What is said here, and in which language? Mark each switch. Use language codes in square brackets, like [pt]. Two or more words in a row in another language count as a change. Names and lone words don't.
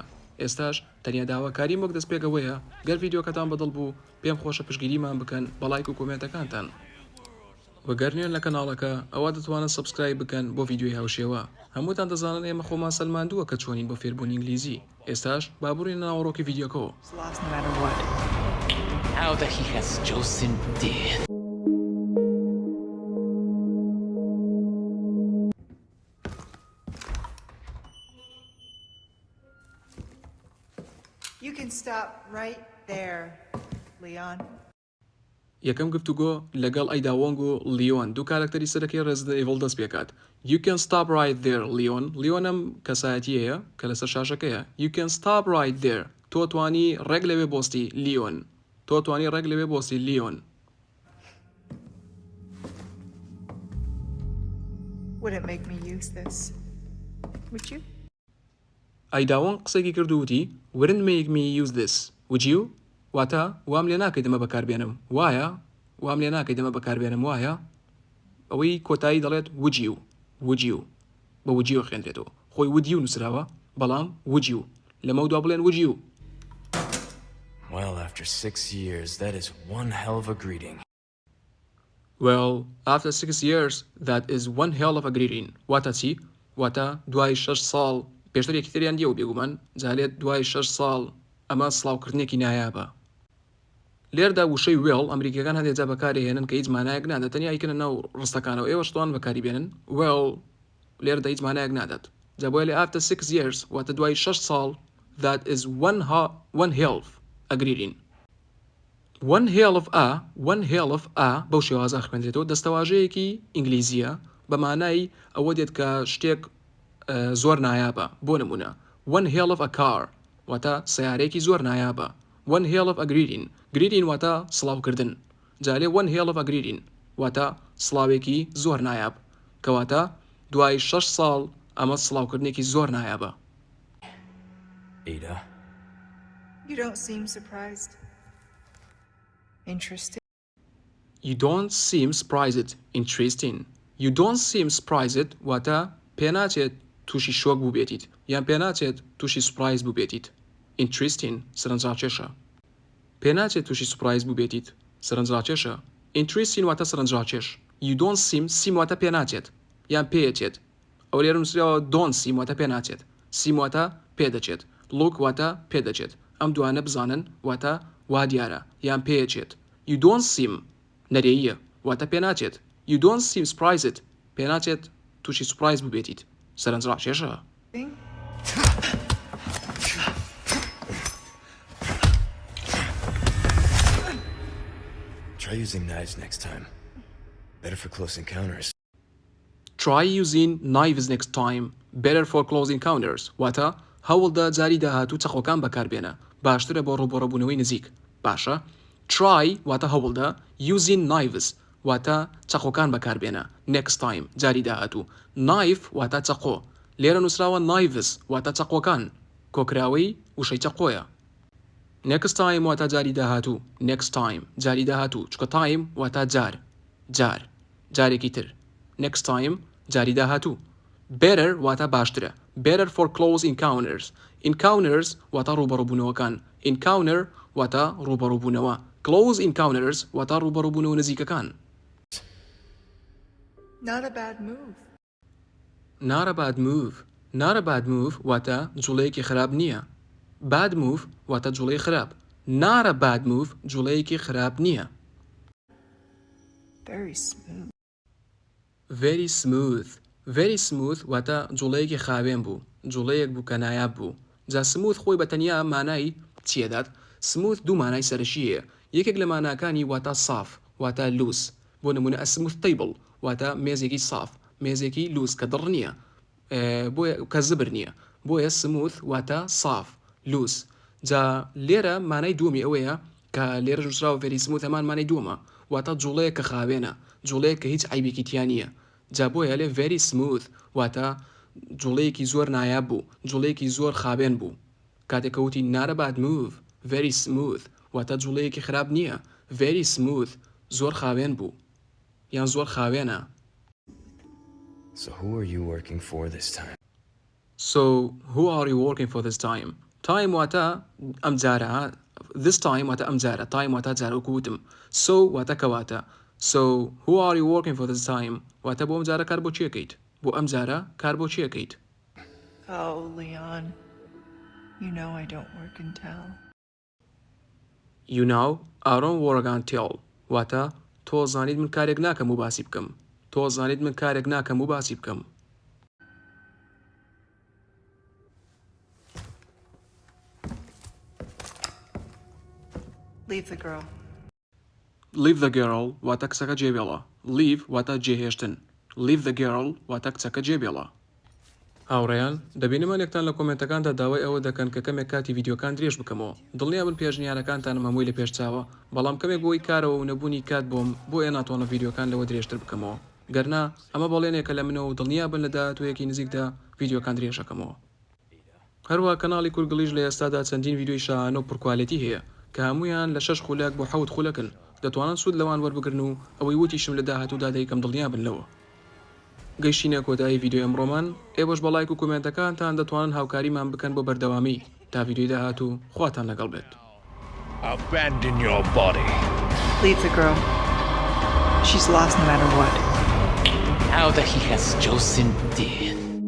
[ckb] ئێستاش تەنیا داواکاریم وەک دەستپێکەوەیە گەر ڤیدیۆکەتان بەدڵ بوو پێم خۆشە پشگیریمان بکەن بە لایک و کۆمنتەکانتان. وەگەرنێن لە کەناڵەکە ئەوە دەتوانن سبسکرایب بکەن بۆ ڤیدیۆی هاوشێوە. هەمووتان دەزانن ئێمە خۆمان سەلماندووە کە چۆنین بۆ فێربوونی ئینگلیزی. ئێستاش با بڕۆین ناوەڕۆکی ڤیدیۆکەوە. [en] Now that he has chosen death. You can stop right there, Leon. [ckb] یەکەم گفتوگۆ لەگەڵ ئەیدا وۆنگ و لیۆن دوو کارکتەری سەرەکی Resident Evil دەست پێکات. [en] You can stop right there, Leon. [ckb] لیۆنم کەسایەتیەیە کە لەسەر شاشەکەیە. [en] You can stop right there. [ckb] تۆ توانی ڕێک لەوێ بۆستی لیۆن. تۆ توانی ڕێک لەوێ بۆستی لیۆن. [en] Wouldn't make me use this. Would you? [ckb] ئەیدا وۆنگ قسێکی کردووتی [en] Wouldn't make me use this. Would you? [ckb] واتە وام لێ ناکەی دەمە بەکاربێنم وایە؟ وام لێ ناکەی دەمە بەکاربێنم وایە؟ ئەوەی کۆتایی دەڵێت [en] would you [ckb] بە [en] would you [ckb] خوێندرێتەوە. خۆی [en] would you [ckb] نووسراوە بەڵام [en] would you [ckb] لەمە دوا بڵێن [en] would you. Well, after 6 years, that is one hell of a greeting. Well, after 6 years, that is one hell of a greeting. [ckb] واتە چی؟ واتە دوای 6 ساڵ پێشتر یەکی تریان دیێ و بێگومان جالێت دوای 6 ساڵ ئەمە سڵاوکردنێکی نایابە. لێردا وشەی وێڵ ئەمریکیەکان هەندێک جا بەکارهێنن کە هیچ مانایەک نادات تەنیا ئەیکەنە ناو ڕستەکانەوە ئێوەش توان بەکاری بێنن وێڵ لێردا هیچ مانایەک نادات. جا بۆیە لێ [en] after 6 years [ckb] واتە دوای 6 ساڵ [en] that is one hell of a greeting. one hell of a [ckb] بەو شێوازە خوێندرێتەوە دەستەواژەیەکی ئینگلیزیە بە مانای ئەوە دێت کە شتێک زۆر نایابە. بۆ نمونە [en] one hell of a car [ckb] واتە سیارەیەکی زۆر نایابە. [en] one hell of a greeting [ckb] واتە سڵاوکردن. جالێ [en] one hell of a greeting [ckb] واتە سڵاوێکی زۆر نایاب کەواتە دوای 6 ساڵ ئەمە سڵاوکردنێکی زۆر نایابە. [en] Ada? You don't seem surprised. Interesting. You don't seem surprised. Interesting. You don't seem surprised [ckb] واتە پێناچێت تووشی شۆک بوو بێتیت یان پێناچێت تووشی سوپرایز بوو بێتیت. Interesting سەرنجڕاکێشە. پێناچێت تووشی سوپرایز بوو بێتیت سەرنجڕاکێشە. Interesting واتە سەرنجڕاکێش. [en] You don't seem [ckb] واتە پێناچێت یان پێچێت. ئەو لێرە نووسراوە [en] don't seem [ckb] واتە پێناچێت. seem واتە پێدەچێت. look واتە پێدەچێت. ئەم دوانە بزانن واتە وا دیارە یان پێچێت. [en] You don't seem [ckb] نەرێیە واتە پێناچێت. [en] You don't seem surprised [ckb] پێناچێت تووشی سوپرایز بوو بێتیت سەرنجڕاکێشە. [en] Try using knives next time. Better for close encounters. Try using knives next time. Better for close encounters. [ckb] واتە هەوڵدا جاری داهاتوو چەقۆکان بەکاربێنە باشترە بۆ ڕووبەڕەبوونەوەی نزیک. باشە. Try واتە هەوڵدا [en] using knives [ckb] واتە چەقۆکان بەکاربێنە [en] next time [ckb] جاری داهاتوو. knife واتە چەقۆ لێرە نووسراوە knives واتە چەقۆکان کۆکراوەی وشەی چەقۆیە. [en] next time [ckb] واتە جاری داهاتوو. [en] next time [ckb] جاری داهاتوو چکە time واتە جار جارێکی تر. [en] next time [ckb] جاری داهاتوو. better واتە باشترە. [en] better for close encounters. [ckb] encounters واتە ڕووبەڕووبوونەوەکان. encounter واتە ڕووبەڕووبوونەوە. [en] close encounters [ckb] واتە ڕووبەڕووبوونەوە نزیکەکان. [en] Not a bad move. Not a bad move. Not a bad move [ckb] واتە جوڵەیەکی خراپ نییە. [en] bad move [ckb] واتە جوڵەی خراپ. [en] Not a bad move [ckb] جوڵەیەکی خراپ نییە. [en] Very smooth. very smooth. very smooth [ckb] واتە جوڵەیەکی خاوێن بوو جوڵەیەک بوو کە نایاب بوو. جا smooth خۆی بەتەنیا مانای چیەدات؟ smooth دوو مانای سەرشیەیە. یەکێک لە ماناکانی واتە صاف واتە لوس. بۆ نمونە [en] a smooth table [ckb] واتە مێزێکی صاف مێزێکی لوس کە دڕ نییە بۆیە کە زبر نییە بۆیە smooth واتە صاف لوس. جا لێرە مانای دووەمی ئەوەیە کە لێرە ژووسراوە [en] very smooth [ckb] هەمانمانەی دووەمە واتە جوڵەیە کە خاوێنە جوڵەیە کە هیچ عیبێکی تیان نییە جا بۆیە لێ [en] very smooth [ckb] واتە جوڵەیەکی زۆر نایاب بوو جوڵەیەکی زۆر خاوێن بوو کاتێکە وتی [en] not a bad move very smooth [ckb] واتە جوڵەیەکی خراپ نییە [en] very smooth [ckb] زۆر خاوێن بوو یان زۆر خاوێنە. [en] So who are you working for this time? So who are you working for this time? [ckb] Time واتە ئەم جارە [en] this time [ckb] واتە ئەم جارە time واتە جارە وتم so واتە کەواتە [en] so who are you working for this time [ckb] واتە بۆ ئەم جارە کار بۆ چیەکەیت بۆ ئەم جارە کار بۆ چیەکەیت. [en] Oh, Leon. You know I don't work and tell. You know I don't work until [ckb] واتە تۆ زانیت من کارێک ناکەم و باسی بکەم تۆ زانیت من کارێک ناکەم و باسی بکەم. [en] Leave the girl. Leave the girl [ckb] واتە کچەکە جێبێڵە leave واتە جێهێشتن [en] leave the girl [ckb] واتە کچەکە جێبێڵە. هاوڕێیان دەبینمانێکتان لە کۆمنتەکاندا داوای ئەوە دەکەن کە کەمێک کاتی ڤیددیوکان درێژ بکەمەوە دڵنیا بن پێشنیارەکانتانم هەمووی لە پێشچاوە بەڵام کەمێک بۆی کارەوە و نەبوونی کات بۆم بۆیە ناتوانە ڤیددیوکان لەوە درێژتر بکەمەوە گەرنا ئەمە بەڵێنێکە لە منەوە دڵنیا بن لە داهاتوویەکی نزیکدا ڤیددیوکان درێژەکەمەوە. هەروە کەناڵی کورگڵیش لە ئێستادا چەندین ڤیددیۆی شایانە و پڕکوالیتی هەیە کە هەمویان لە 6 خولەک بۆ 7 خولەکن دەتوانن سوود لەوان وەربگرن و ئەوەی وتیشم لە داهاتوودا دەیکەم دڵنیا بنەوە. گەیشتینە کۆتایی ڤیددیۆ ئەمڕۆمان ئێوەش بە لایک و کۆمنتەکانتان دەتوانن هاوکاریمان بکەن بۆ بەردەوامی تا ڤیددیۆی داهاتوو خواتان لەگەڵ بێت. [en] Abandon your body. Leave the girl. She's lost no matter what. Now that he has chosen death,